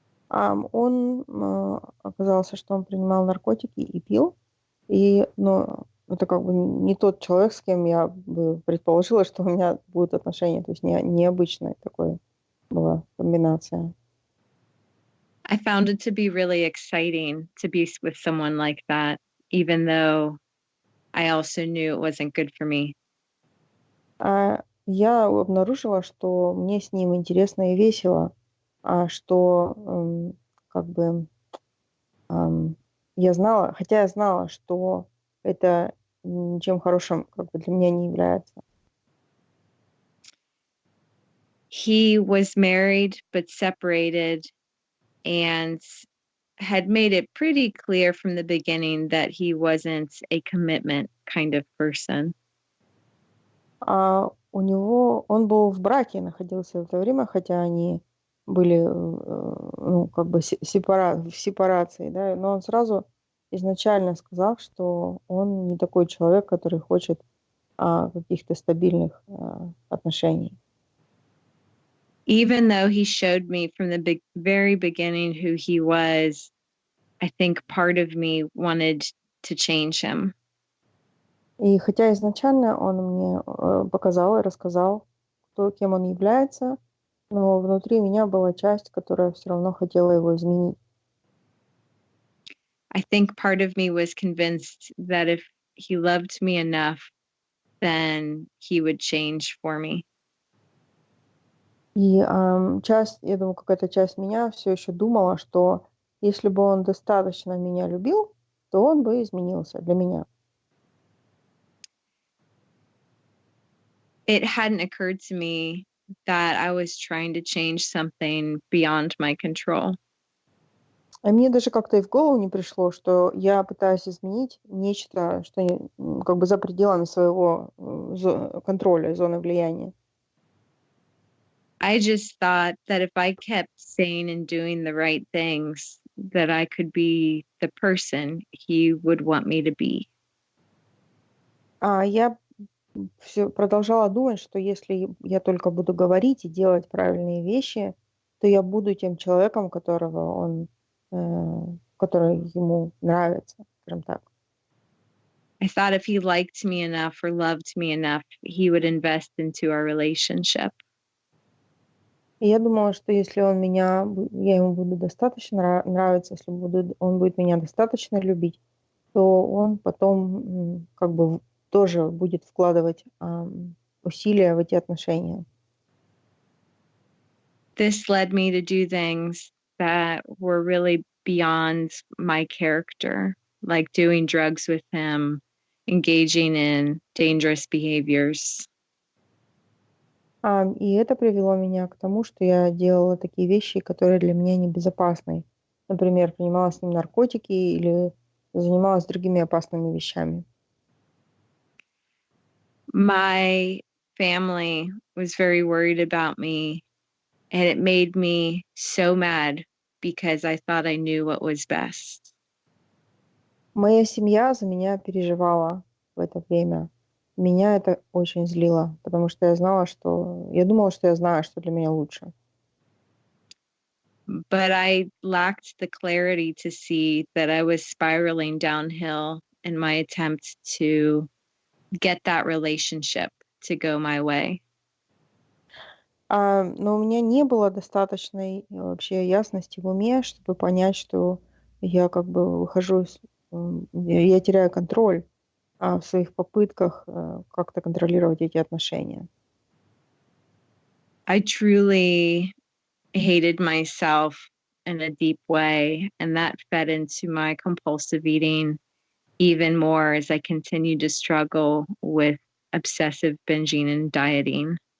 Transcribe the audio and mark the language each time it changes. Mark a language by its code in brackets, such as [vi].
[ru] Он оказался, что он принимал наркотики и пил, но это как бы не тот человек, с кем я бы предположила, что у меня будут отношения. То есть необычная такая была комбинация. [en] I found it to be really exciting to be with someone like that, even though I also knew it wasn't good for me. [ru] Я обнаружила, что мне с ним интересно и весело, что как бы я знала, хотя я знала, что это ничем хорошим как бы для меня не является. [en] He was married but separated and had made it pretty clear from the beginning that he wasn't a commitment kind of person. [ru] Он был в браке, находился в это время, хотя они были как бы в сепарации, да, но он сразу изначально сказал, что он не такой человек, который хочет каких-то стабильных отношений. [en] Even though he showed me from the very beginning who he was, I think part of me wanted to change him. [ru] И хотя изначально он мне показал и рассказал, кем он является, но внутри меня была часть, которая все равно хотела его изменить. [en] I think part of me was convinced that if he loved me enough, then he would change for me. [ru] И я думаю, какая-то часть меня все еще думала, что если бы он достаточно меня любил, то он бы изменился для меня. [en] It hadn't occurred to me that I was trying to change something beyond my control. [ru] А мне даже как-то и в голову не пришло, что я пытаюсь изменить нечто, что как бы за пределами своего контроля, зоны влияния. [en] I just thought that if I kept saying and doing the right things, that I could be the person he would want me to be. [ru] Я все продолжала думать, что если я только буду говорить и делать правильные вещи, то я буду тем человеком, который ему нравится, скажем так. [en] I thought if he liked me enough or loved me enough, he would invest into our relationship. [ru] И я думала, что если я ему буду достаточно нравиться, если он будет меня достаточно любить, то он потом как бы тоже будет вкладывать усилия в эти отношения. [en] This led me to do things that were really beyond my character, like doing drugs with him, engaging in dangerous behaviors. [ru] И это привело меня к тому, что я делала такие вещи, которые для меня небезопасны. Например, принимала с ним наркотики или занималась другими опасными вещами. [en] My family was very worried about me, and it made me so mad because I thought I knew what was best. [ru] Моя семья за меня переживала в это время. Меня это очень злило, потому что я думала, что я знаю, что для меня лучше. [en] But I lacked the clarity to see that I was spiraling downhill in my attempt to get that relationship to go my way. [ru] Но у меня не было достаточной вообще ясности в уме, чтобы понять, что я как бы выхожу, я теряю контроль в своих попытках как-то контролировать эти отношения. [en] I truly hated myself in a deep way, and that fed into my compulsive eating even more as I continued to struggle with obsessive binging and dieting.